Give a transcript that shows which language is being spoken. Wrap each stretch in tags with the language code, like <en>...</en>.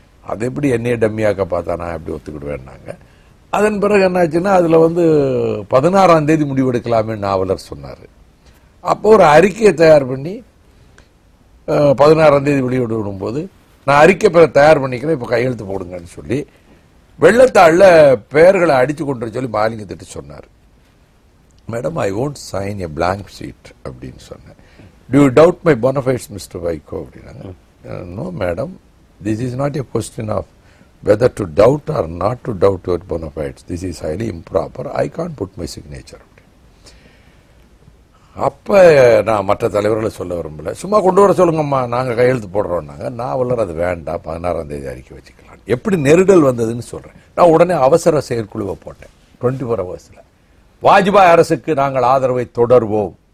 <ta>அது எப்படி என்னையே டம்மியாக்க பார்த்தா நான் எப்படி ஒத்துக்கிடுவேன்னாங்க. அதன் பிறகு என்னாச்சுன்னா அதுல வந்து 16ஆம் தேதி முடிவெடுக்கலாமே நாவலர் சொன்னாரு. அப்போ ஒரு அறிக்கையை தயார் பண்ணி 16ஆம் தேதி வெளியிடும் போது நான் அறிக்கை தயார் பண்ணிக்கிறேன், இப்ப கையெழுத்து போடுங்கன்னு சொல்லி வெள்ளத்தாள்ல பெயர்களை அடிச்சு கொண்டு சொல்லி மாலிங்கத்திட்டு சொன்னார்.</ta> <en>madam, I won't sign a blank sheet</en> <ta>அப்படின்னு சொன்னேன்.</ta> <en>Do you doubt my bona fides, Mr.</en> <ta>Vaiko அப்படின்னாங்க.</ta> <en>No madam, this is not a question of whether to doubt or not to doubt your bona fides. This is highly improper. I can't put my signature.</en> <ta>அப்ப நான் மற்ற தலைவர்களை சொல்ல விரும்பல, சும்மா கொண்டு வர சொல்லுங்கம்மா, நாங்க கையெழுத்து போடுறோம்னாங்க. நான் வல்லர் அது வேண்டாம், 16ஆம் தேதி அறிக்கை வச்சுக்கலாம். எப்படி நெருடல் வந்ததுன்னு சொல்றேன். நான் உடனே அவசர செயற்குழுவை போட்டேன் 24 hours. வாஜ்பாய் அரசுக்கு நாங்கள் ஆதரவை தொடர்வோம்,</ta>